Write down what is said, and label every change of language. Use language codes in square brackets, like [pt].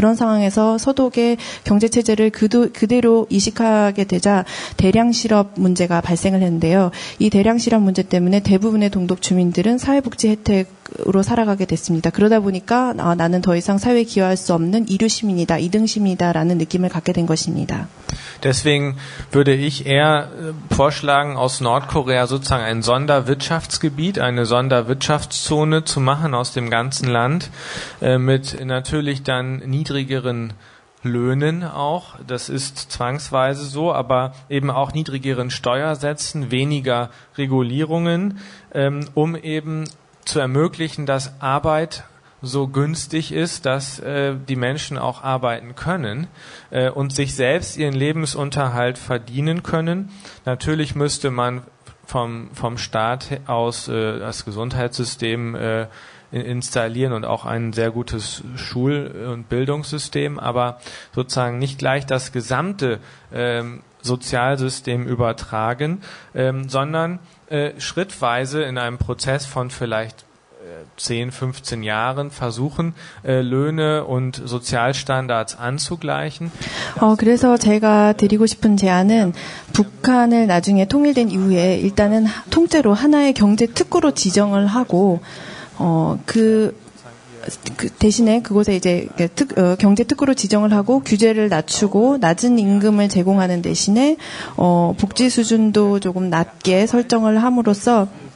[ko] 그런 상황에서 서독의 경제체제를 그대로 이식하게 되자 대량 실업 문제가 발생을 했는데요. 이 대량 실업 문제 때문에 대부분의 동독 주민들은 사회복지 혜택으로 살아가게 됐습니다. 그러다 보니까 나는 더 이상 사회에 기여할 수 없는 이류 시민이다, 2등 시민이다라는 느낌을 갖게 된 것입니다. [de] Deswegen würde ich eher vorschlagen, aus Nordkorea sozusagen ein Sonderwirtschaftsgebiet, eine Sonderwirtschaftszone zu machen aus dem ganzen Land, mit natürlich dann niedrigeren Löhnen auch, das ist zwangsweise so, aber eben auch niedrigeren Steuersätzen, weniger Regulierungen, um eben zu ermöglichen, dass Arbeit so günstig ist, dass die Menschen auch arbeiten können und sich selbst ihren Lebensunterhalt verdienen können. Natürlich müsste man vom Staat aus das Gesundheitssystem installieren und auch ein sehr gutes Schul- und Bildungssystem, aber sozusagen nicht gleich das gesamte Sozialsystem übertragen, sondern schrittweise in einem Prozess von vielleicht 10, 15 Jahren versuchen, Löhne und Sozialstandards anzugleichen. [ko] 그래서 제가 드리고 싶은 제안은 북한을 나중에 통일된 이후에 일단은 통째로 하나의 경제 특구로 지정을 하고 그 대신에 그곳에 이제 경제 특구로 지정을 하고 규제를 낮추고 낮은 임금을 제공하는 대신에 복지 수준도 조금 낮게 설정을 함으로써